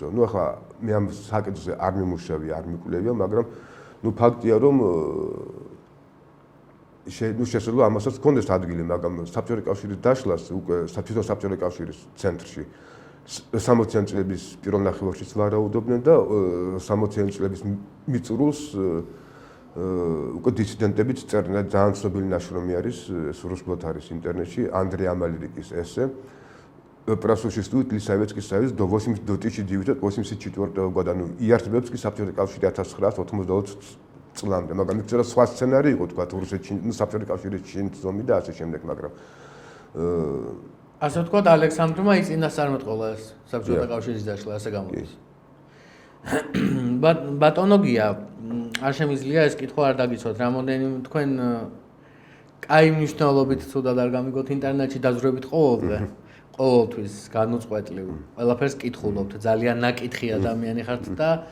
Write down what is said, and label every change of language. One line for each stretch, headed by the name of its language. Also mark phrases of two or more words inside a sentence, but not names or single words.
Georgian: ნუ ახლა მე ამ საკითხზე არ მიმუშავე, არ მიკვლევია, მაგრამ ნუ ფაქტია, რომ შესაძლოა ამასაც ჰქონდეს ადგილი, მაგრამ საბჭოთა კავშირის დაშლას უკვე საბჭოთა კავშირის ცენტრში 60-იანი წლების პირველ ნახევარშიც ვარაუდობდნენ და 60-იანი წლების მიწურულს უკვე დისიდენტებიც წერდნენ. ძალიან ცნობილი ნაშრომი არის, ეს რუსულად არის ინტერნეტში, ანდრეი ამალრიკის ესე.
Russian: Просуществует ли Советский Союз до 1984 года? Ну,
Georgian: იარსებებს კი საბჭოთა კავშირი 1990 წლამდე, მაგრამ იქ სხვა სცენარი იყო, თქვა რუსეთში,
Russian: ну,
Georgian: საბჭოთა კავშირის შინძომი და ასე შემდეგ, მაგრამ ასე ვთქვათ, ალექსანდრმა იწინასწარმეტყველა ეს საბჭოთა კავშირის დაშლა, ასე გამოდის. ბატონო გია, არ შემიძლია ეს კითხვა არ დაგიცვათ, რამოდენიმე თქვენ კაი მნიშვნელობით ცუდად არ გამიგოთ ინტერნეტში დაზვრებით ყოველთვის განუწყვეტლივ, ყველაფერს კითხულობთ, ძალიან ნაკითხი ადამიანი ხართ და